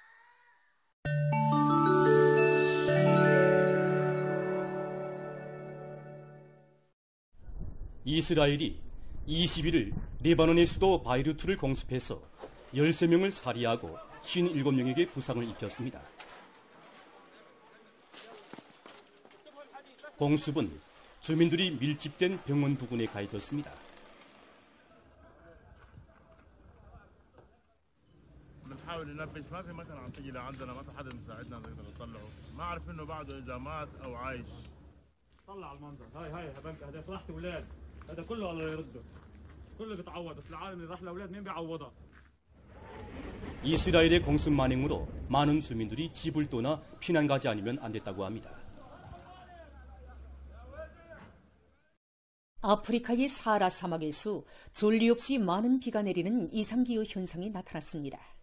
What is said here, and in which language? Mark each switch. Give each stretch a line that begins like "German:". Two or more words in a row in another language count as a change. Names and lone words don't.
Korean: 이스라엘이 21일 레바논의 수도 바이루트를 공습해서 13명을 살해하고 57명에게 부상을 입혔습니다. 공습은 주민들이 밀집된 병원 부근에 가해졌습니다.
Arabic: بنحاول ننبش ما في مثلا عم تيجي لعندنا ما في حدا مساعدنا نقدر نطلعه ما عرف انه بعده اذا مات او عايش طلع المنظر هاي هداك راحت اولاد هذا كله الله يرده كله بيتعوض بس العالم اللي راح لاولاد مين بيعوضها
Korean: 이스라엘의 공습 만행으로 많은 주민들이 집을 떠나 피난 가지 않으면 안 됐다고 합니다. 아프리카의 사하라 사막에서 졸리 없이 많은 비가 내리는 이상기후 현상이 나타났습니다.